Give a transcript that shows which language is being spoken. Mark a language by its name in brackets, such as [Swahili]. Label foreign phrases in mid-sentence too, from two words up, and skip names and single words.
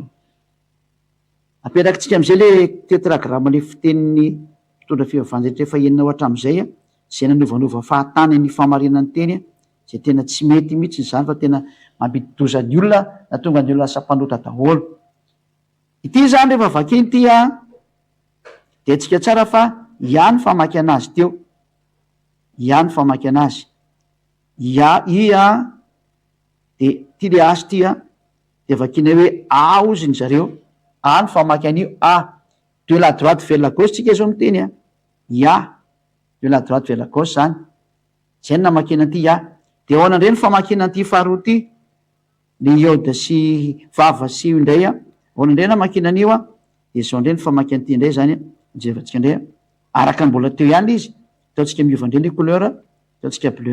[Malagasy] aperakitsika am'izay le tetragramme le fitenin'ny mpitondra fivavahana efa enina ohatra am'izay a zay nanovanova fahatany ny famarinany teny a zay tena tsy mety mihitsy zany fa tena mampidi-dozany olona na tonga ny olona lasa-panota daholo ity zany rehefa vakiny ty a de atsika tsara fa ihany famaky anazy teo ihany famaky anazy ia ia de ty le asy ty a de vakina hoe a oziny zareo a ny famaky an'io a [French] de la droite vers la gauche [Malagasy] tsika zao miteny a ia [French] de la droite vers la gauche [Malagasy] zany zay ny namakina ty ia de ahoana indray ny famakina an'ity faharoa ty le iode sy vava sy io indray a ahoana indray namakina an'io a de zao indray ny famaky an'ity indray zany a mijevatsika indray a araka ny mbola teo ihany le izy ataotsika miova indray le couleur ataotsika bleu